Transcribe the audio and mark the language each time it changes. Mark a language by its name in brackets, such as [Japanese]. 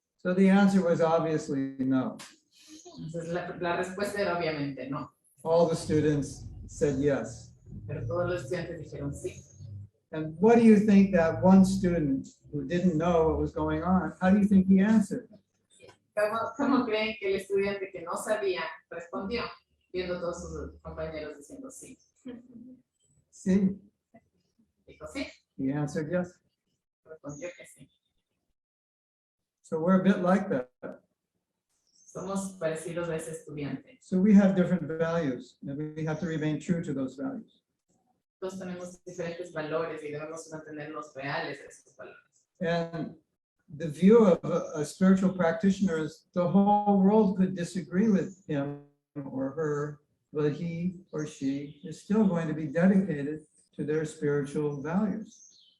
[English] So the answer was obviously no. [Spanish] Entonces la respuesta era obviamente no. [English] All the students said yes. [Spanish] Pero todos los estudiantes dijeron sí. [English] And what do you think that one student who didn't know what was going on, how do you think he answered? [Spanish] ¿Cómo creen que el estudiante que no sabía respondió, viendo a todos sus compañeros diciendo sí? Sí. Dijo sí. [English] He answered yes. [Spanish] Respondió que sí. [English] So we're a bit like that. [Spanish] Somos parecidos a ese estudiante. [English] So we have different values, and we have to remain true to those values. [Spanish] Todos tenemos diferentes valores y debemos mantenernos reales a esos valores. [English] And the view of a spiritual practitioner is the whole world could disagree with him or her, but he or she is still going to be dedicated to their spiritual values.